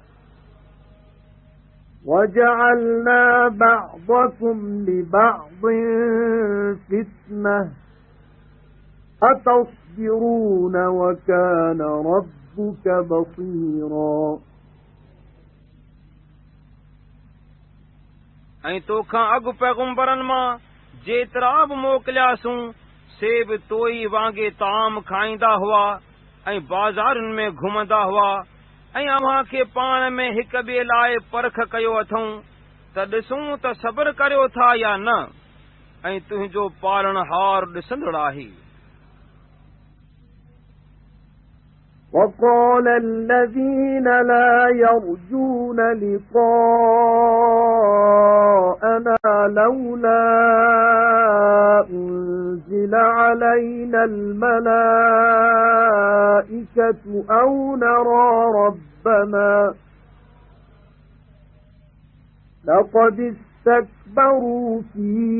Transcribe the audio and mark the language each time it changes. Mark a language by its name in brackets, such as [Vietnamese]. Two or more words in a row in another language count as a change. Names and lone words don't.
[Arabic] وَجَعَلْنَا بَعْضَكُمْ لِبَعْضٍ فِتْنَةً أَتَصْبِرُونَ وَكَانَ رَبُّكَ بَصِيرًا [Sindhi] ऐं तोखां अॻु पैगुंबरनि मां जेतिरा बि मोकिलियासूं से बि तोई वांगे ताम खाईंदा हुआ ऐं बाज़ारुनि में घुमंदा हुआ ऐं अव्हां खे पाण में हिक ॿिए लाइ परख कयो अथऊं त ॾिसूं त सब्र करियो था या न, ऐं तुंहिंजो पालनहार ॾिसंदड़ आहे। [Arabic] وَقَالَ الَّذِينَ لَا يَرْجُونَ لِقَاءَنَا لَوْلَا أُنْزِلَ عَلَيْنَا الْمَلَائِكَةُ أَوْ نَرَى رَبَّنَا لَقَدِ اسْتَكْبَرُوا فِي